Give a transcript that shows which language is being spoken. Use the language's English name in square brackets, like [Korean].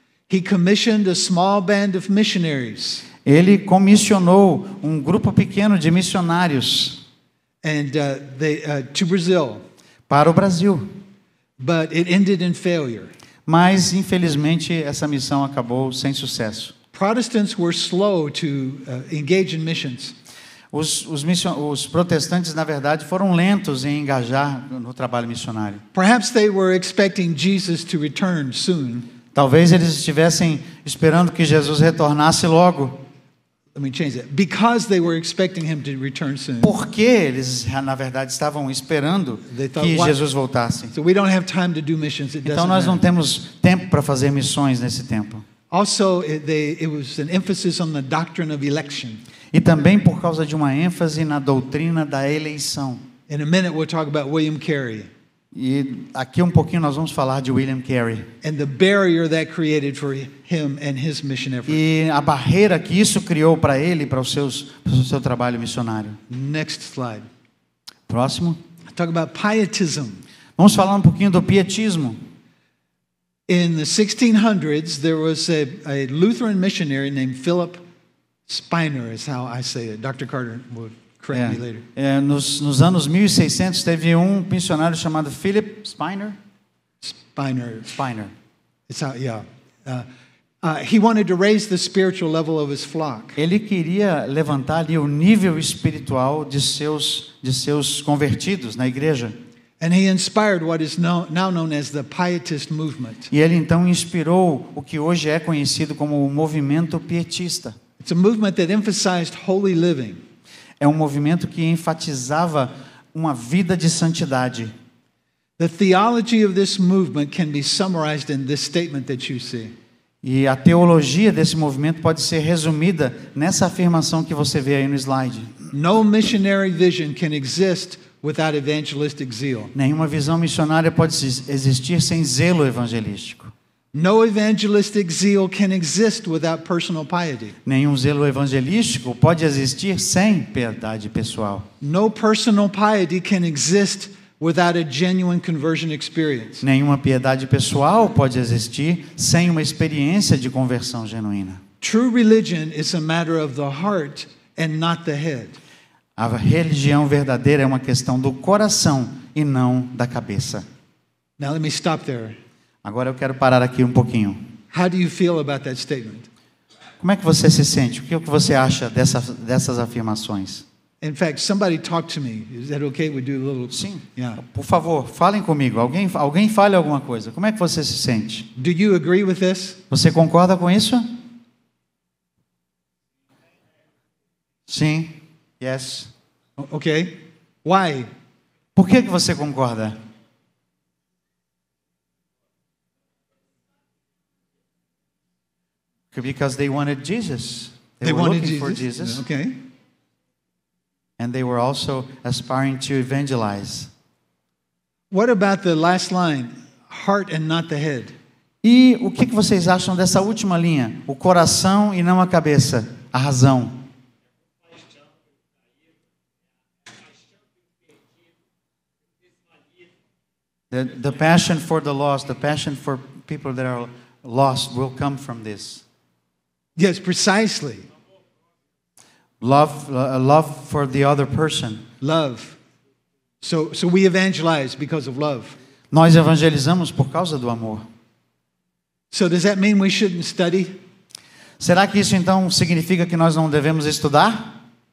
[English] he commissioned a small band of missionaries. [Portuguese] Ele comissionou um grupo pequeno de missionários [English] and to Brazil. [Portuguese] Para o Brasil. [English] But it ended in failure. [Portuguese] Mas infelizmente essa missão acabou sem sucesso. [English] Protestants were slow to engage in missions. [Portuguese] Os protestantes, na verdade, foram lentos em engajar no trabalho missionário. [English] Perhaps they were expecting Jesus to return soon. [Portuguese] Talvez eles estivessem esperando que Jesus retornasse logo. [English] Let me change that. Because they were expecting him to return soon. [Portuguese] Porque eles, na verdade, estavam esperando que Jesus voltasse. [English] So we don't have time to do missions. [Portuguese] Então nós não temos tempo para fazer missões nesse tempo. [English] Also, it was an emphasis on the doctrine of election. [Portuguese] E também por causa de uma ênfase na doutrina da eleição. [English] In a minute we'll talk about William Carey. [Portuguese] E aqui um pouquinho nós vamos falar de William Carey. [English] And the barrier that created for him and his mission effort. [Portuguese] E a barreira que isso criou para ele, para o seu trabalho missionário. [English] Next slide. [Portuguese] Próximo. [English] Talk about pietism. [Portuguese] Vamos falar um pouquinho do pietismo. [English] In the 1600s, there was a Lutheran missionary named Philip Spiner, is how I say it. Dr. Carter would correct me later. [Portuguese] Nos anos 1600 teve um missionário chamado Philip Spiner. [English] Spiner. It's how, yeah. He wanted to raise the spiritual level of his flock. [Portuguese] Ele queria levantar ali o nível espiritual de seus convertidos na igreja. [English] And he inspired what is now known as the Pietist movement. [Portuguese] E ele então inspirou o que hoje é conhecido como o movimento pietista. [English] It's a movement that emphasized holy living. [Portuguese] É um movimento que enfatizava uma vida de santidade. [English] The theology of this movement can be summarized in this statement that you see. [Portuguese] E a teologia desse movimento pode ser resumida nessa afirmação que você vê aí no slide. [English] No missionary vision can exist without evangelistic zeal. [Portuguese] Nenhuma visão missionária pode existir sem zelo evangelístico. [English] No evangelistic zeal can exist without personal piety. [Portuguese] Nenhum zelo evangelístico pode existir sem piedade pessoal. [English] No personal piety can exist without a genuine conversion experience. [Portuguese] Nenhuma piedade pessoal pode existir sem uma experiência de conversão genuína. [English] True religion is a matter of the heart and not the head. [Portuguese] A religião verdadeira é uma questão do coração e não da cabeça. [English] Now let me stop there. [Portuguese] Agora eu quero parar aqui um pouquinho. [English] How do you feel about that statement? [Portuguese] Como é que você se sente? O que você acha dessas afirmações? [English] In fact, somebody talk to me. Is that okay? We do a little. [Portuguese] Sim. [English] Yeah. [Portuguese] Por favor, falem comigo. Alguém fale alguma coisa. Como é que você se sente? [English] Do you agree with this? [Portuguese] Você concorda com isso? Sim. [English] Yes. Okay. Why? [Portuguese] Por que você concorda? [English] Because they wanted Jesus. They were wanted looking for Jesus. Okay. And they were also aspiring to evangelize. What about the last line? Heart and not the head. [Portuguese] E o que vocês acham dessa última linha? O coração e não a cabeça, a razão. [English] The passion for the lost, the passion for people that are lost will come from this. Yes, precisely. Love for the other person. Love. So we evangelize because of love. [Portuguese] Nós evangelizamos por causa do amor. [English] So does that mean we shouldn't study? [Portuguese] Será que isso então significa que nós não devemos estudar?